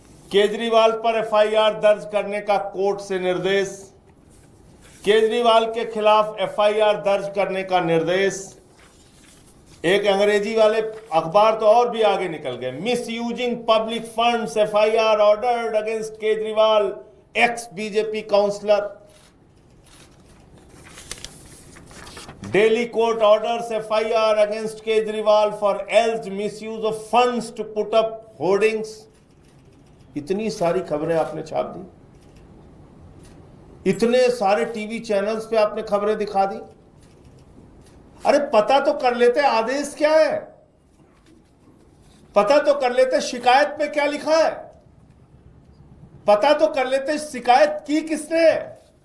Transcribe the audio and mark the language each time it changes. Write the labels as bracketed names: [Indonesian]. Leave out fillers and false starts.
[Hindi] केजरीवाल पर एफआईआर दर्ज करने का कोर्ट से निर्देश, केजरीवाल के खिलाफ एफआईआर दर्ज करने का निर्देश। एक अंग्रेजी वाले अखबार तो और भी आगे निकल गए, [English] Misusing public funds FIR ordered against Kejriwal ex BJP councillor. Delhi court orders FIR against Kejriwal for alleged misuse of funds to put up hoardings. [Hindi] इतनी सारी खबरें आपने छाप दी, इतने सारे टीवी चैनल्स पे आपने खबरें दिखा दी। अरे पता तो कर लेते आदेश क्या है, पता तो कर लेते शिकायत में क्या लिखा है, पता तो कर लेते शिकायत की किसने है।